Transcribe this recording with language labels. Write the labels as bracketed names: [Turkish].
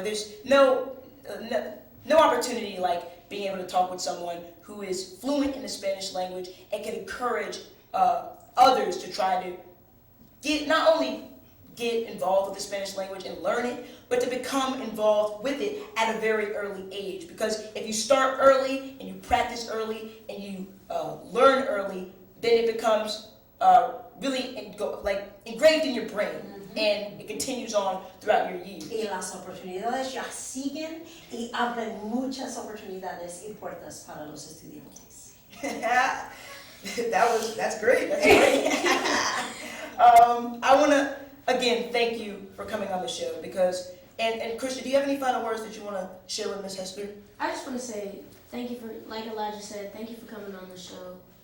[English] There's no opportunity like being able to talk with someone who is fluent in the Spanish language and can encourage others to try to not only get involved with the Spanish language and learn it, but to become involved with it at a very early age. Because if you start early and you practice early and you learn early, then it becomes really ingrained in your brain, and it continues on throughout your years. [Spanish] Y las oportunidades ya siguen y abren muchas oportunidades y puertas para los estudiantes. [English] That's great. That's great. I want to again thank you for coming on the show, because and Christian, do you have any final words that you want to share with Miss Hester? I just want to say thank you for, like Elijah said, thank you for coming on the show.